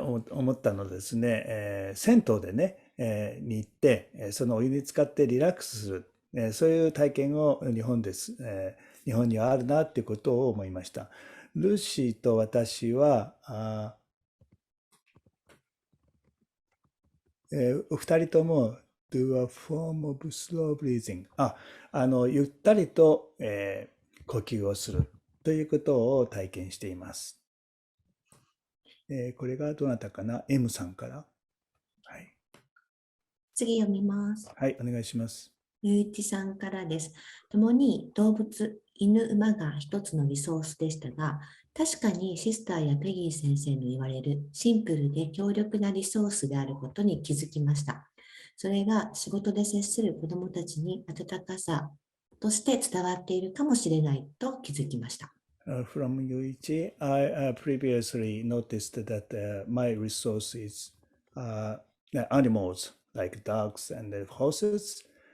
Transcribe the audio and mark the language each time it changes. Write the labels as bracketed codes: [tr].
[ja] 思ったのですね。銭湯でね、に行って、そのお湯に浸かってリラックスする。そういう体験を日本にはあるなっていうことを思いました。ルーシーと私は、お二人とも [en] do a form of slow breathing。 [ja] ゆったりと、呼吸をするということを体験しています。これがどなたかな？M さんから。はい。次読みます。はい、お願いします。ゆういちさんからです。共に動物、犬、馬が一つのリソースでしたが、確かにシスターやペギー先生の言われるシンプルで強力なリソースであることに気づきました。それが仕事で接する子どもたちに温かさとして伝わっているかもしれないと気づきました。 [en] From Yuichi, I previously noticed that my resource is animals like dogs and horses.